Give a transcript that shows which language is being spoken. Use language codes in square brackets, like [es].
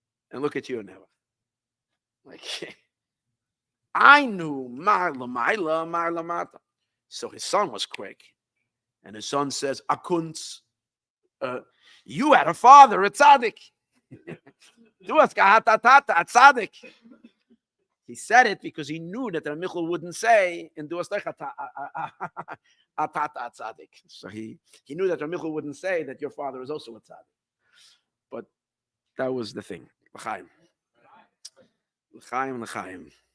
[en] And look at you now. Like, I knew [he] ma l'mayla, ma l'mata. [en] So his son was quick. And his son says, Akunz, you had a father, a tzaddik. [yi] Du hast gehabt a tata, a tzaddik. [en] He said it because he knew that Rabbi Michel wouldn't say, and [yi] du hast a tata, a tzaddik. [en] So he knew that Rabbi Michel wouldn't say that your father is also a tzaddik. But that was the thing. L'chaim. L'chaim, l'chaim.